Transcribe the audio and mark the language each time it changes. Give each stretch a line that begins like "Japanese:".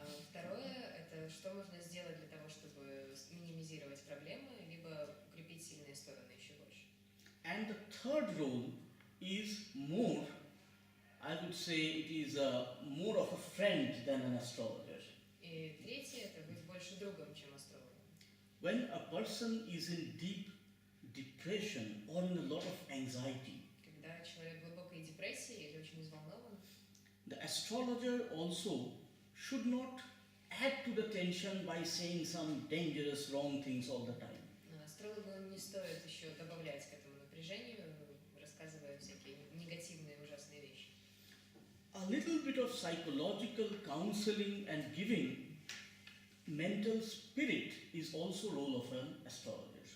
Russian: Второе – это что можно сделать для того, чтобы минимизировать проблемы, либо укрепить сильные стороны еще больше.
English: And the third role is more, I would say it is more of a friend than an astrologer.
Russian: И третье – это быть больше другом, чем астрологом.
English: When a person is in deep depression or in a lot of anxiety,
Russian: Когда человек в глубокой депрессии или очень взволнован,
English: the astrologer also should not add to the tension by saying some dangerous wrong things all the time.
Russian: астрологу не стоит еще добавлять к этому напряжению, рассказывая всякие негативные, ужасные вещи.
English: A little bit of psychological counseling and giving mental spirit is also role of an astrologer.